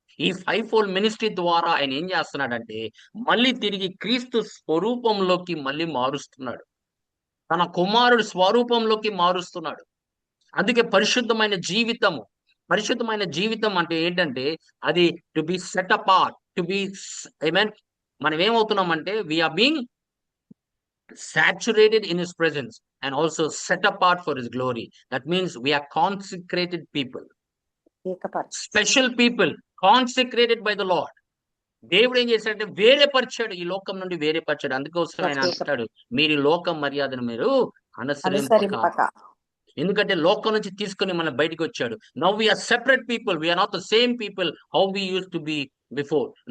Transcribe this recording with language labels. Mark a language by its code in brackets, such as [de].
[te] ఈ 5 fold ministry ద్వారా ఆయన ఏం చేస్తున్నాడంటే మళ్ళీ తిరిగి క్రీస్తు స్వరూపంలోకి మళ్ళీ మారుస్తున్నాడు. తన కుమారుడి స్వరూపంలోకి మారుస్తున్నాడు. అందుకే పరిశుద్ధమైన జీవితము. పరిశుద్ధమైన జీవితం అంటే ఏంటంటే అది [en] To be set apart, to be amen. [te] మనం ఏమవుతున్నామంటే [en] We are being saturated in his presence and also set apart for his glory. That means we are consecrated people, [te] ఏకపరచు. [en] special people, consecrated by the Lord. [te] దేవుడు ఏం చేశాడంటే వేరే పరిచాడు, ఈ లోకం నుండి వేరే పరిచాడు. అందుకోసం ఆయన అంటాడు మీరు ఈ లోకం మర్యాదను మీరు అనుసరింపక. అనుసరింపక. ఎందుకంటే లోకం నుంచి తీసుకుని మనం బయటికి వచ్చాడు. [en] Now we are separate people, we are not the same people how we use to be before.